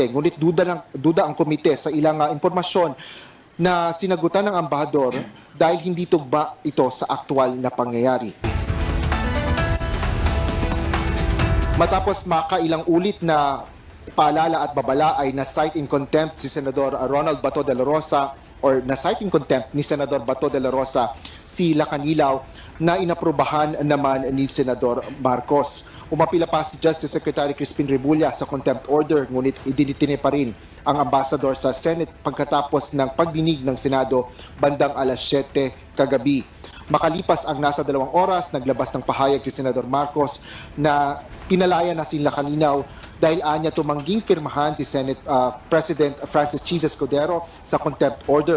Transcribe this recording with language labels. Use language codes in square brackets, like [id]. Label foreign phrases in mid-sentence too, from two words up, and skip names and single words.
[tl] Ngunit duda ang komite sa ilang impormasyon na sinagutan ng ambahador dahil hindi tugma ito sa aktual na pangyayari. Matapos makailang ulit na paalala at babala ay na-cite [en] in contempt [tl] si Senador Ronald Bato de la Rosa or na-cite [en] in contempt [tl] ni Senador Bato de la Rosa si Lacanilaw na inaprubahan naman ni Senador Marcos. Umapila pa si Justice Secretary Crispin Rebulla sa [en] contempt order, [tl] ngunit idinitine pa rin ang ambassador sa Senate pagkatapos ng pagdinig ng Senado bandang alas 7 kagabi. Makalipas ang nasa 2 oras, naglabas ng pahayag si Senador Marcos na pinalaya na sila kaninaw dahil anya tumangging pirmahan si Senate President Francis Chis Escudero sa [en] contempt order.